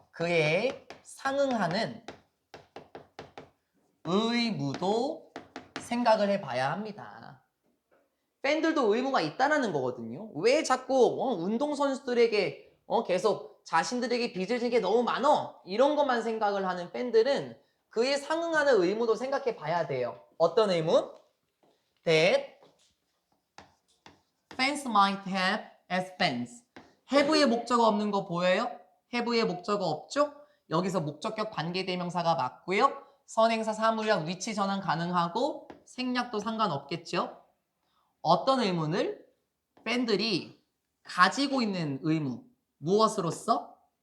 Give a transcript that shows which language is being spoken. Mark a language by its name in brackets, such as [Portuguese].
[Korean] 그에 상응하는 의무도 생각을 해봐야 합니다. 팬들도 의무가 있다라는 거거든요. 왜 자꾸 운동선수들에게 계속 자신들에게 빚을 지는 게 너무 많어? 이런 것만 생각을 하는 팬들은 그에 상응하는 의무도 생각해 봐야 돼요. 어떤 의무? [English] That fans might have as fans. [Korean] have의 목적어 없는 거 보여요? have의 목적어 없죠? 여기서 목적격 관계대명사가 맞고요. 선행사 사물약 위치 전환 가능하고 생략도 상관없겠죠? 어떤 의무를? 팬들이 가지고 있는 의무. 무엇으로서?